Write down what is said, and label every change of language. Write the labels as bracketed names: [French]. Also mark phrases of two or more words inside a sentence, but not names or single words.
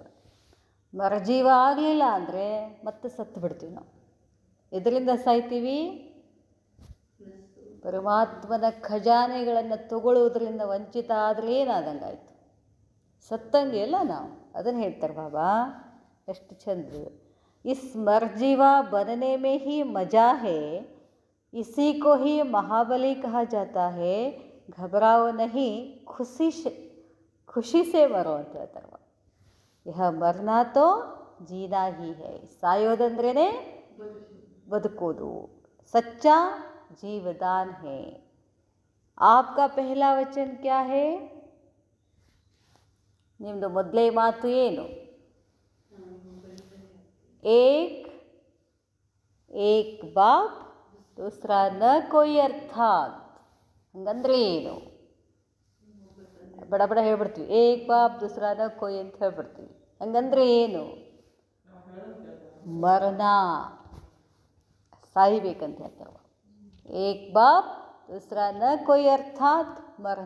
[Kannada] ಮರ್ಜೀವ ಆಗಲಿಲ್ಲ ಅಂದರೆ ಮತ್ತೆ ಸತ್ತು ಬಿಡ್ತೀವಿ ನಾವು. ಇದರಿಂದ ಸಾಯ್ತೀವಿ, ಪರಮಾತ್ಮನ ಖಜಾನೆಗಳನ್ನು ತಗೊಳ್ಳೋದ್ರಿಂದ ವಂಚಿತ ಆದರೆ ಏನಾದಂಗಾಯ್ತು, ಸತ್ತಂಗೆ ಅಲ್ಲ ನಾವು. ಅದನ್ನು ಹೇಳ್ತಾರೆ ಬಾಬಾ, ಎಷ್ಟು ಚಂದ. [Hindi] इस मर्जीवा बनने में ही मज़ा है, इसी को ही महाबली कहा जाता है. घबराओ नहीं, खुशी से मरो [Kannada] ಅಂತ ಹೇಳ್ತಾರೆ. [Hindi] यह मरना तो जीना ही है. [Kannada] ಸಾಯೋದಂದ್ರೇ ಬದುಕೋದು. [Hindi] सच्चा जीवदान है. आपका पहला वचन क्या है? [Kannada] ನಿಮ್ಮದು ಮೊದಲೇ ಮಾತು ಏನು? [Hindi] एक बाप दूसरा न कोई अर्थात. [Kannada] ಹಂಗಂದ್ರೆ ಏನು? ಬಡ ಬಡ ಹೇಳ್ಬಿಡ್ತೀವಿ, [Hindi] एक बाप दूसरा न कोई [Kannada] ಅಂತ ಹೇಳ್ಬಿಡ್ತೀವಿ. ಹಂಗಂದ್ರೆ ಏನು? ಮರಣ, ಸಾಯ್ಬೇಕಂತ ಹೇಳ್ತಾರೆ. [Hindi] एक बाप दूसरा न कोई अर्थात मरण.